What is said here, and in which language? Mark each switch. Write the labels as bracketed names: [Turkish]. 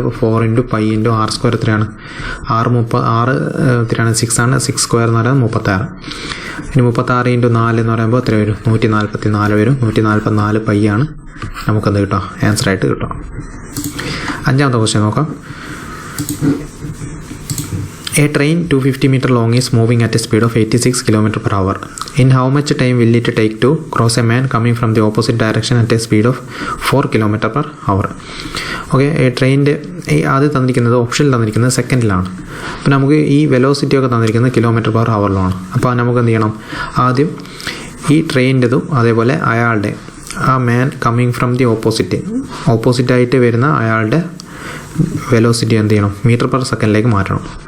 [Malayalam] അപ്പോൾ 4 × pi × r square എത്രയാണ്, 6 എത്രയാണ്, 6 ആണ്. 6 സ്ക്വയർ എന്ന് പറയുന്നത് 36. ഇനി 36 × 4 എന്ന് പറയുമ്പോൾ എത്ര വരും, 144 വരും. 144 pi ആണ് നമുക്കെന്ത് കിട്ടുക, ആൻസറായിട്ട് കിട്ടും. 5ാമത്തെ ക്വസ്റ്റ്യൻ നോക്കാം. [English] A train 250 meter long is moving at a speed of 86 km/h. In how much time will it take to cross a man coming from the opposite direction at a speed of 4 km/h? [Malayalam] Okay, ട്രെയിനിൻ്റെ ആദ്യം തന്നിരിക്കുന്നത്, ഓപ്ഷനിൽ തന്നിരിക്കുന്നത് സെക്കൻഡിലാണ്. അപ്പോൾ നമുക്ക് ഈ വെലോസിറ്റിയൊക്കെ തന്നിരിക്കുന്നത് km/h. അപ്പോൾ നമുക്ക് എന്ത് ചെയ്യണം, ആദ്യം ഈ ട്രെയിനിൻ്റെതും അതേപോലെ അയാളുടെ ആ [English] man coming from the [Malayalam] ഓപ്പോസിറ്റായിട്ട് വരുന്ന അയാളുടെ വെലോസിറ്റി എന്ത് ചെയ്യണം, m/s മാറ്റണം.